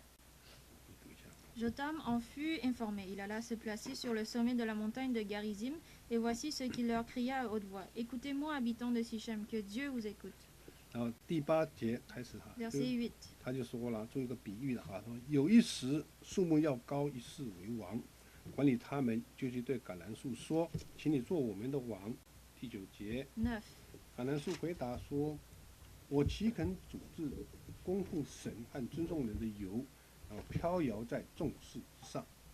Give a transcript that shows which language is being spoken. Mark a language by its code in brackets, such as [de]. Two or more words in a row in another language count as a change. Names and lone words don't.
[fr] Jotam en fut informé. Il alla se placer sur le sommet de la montagne de Garizim, et voici ce qu'il leur cria à haute voix. Écoutez-moi, habitants de Sichem, que Dieu vous écoute. [zh] 然后第8节开始 [fr] Verset 8. [zh] 他就说了，做一个比喻了说有一时树木要高一世为王，管理他们就去对橄榄树说：“请你做我们的王。” 第9节， 9. 橄榄树回答说：“我岂肯主治供奉神和尊重人的油，然后飘摇在众事之上。”第10节，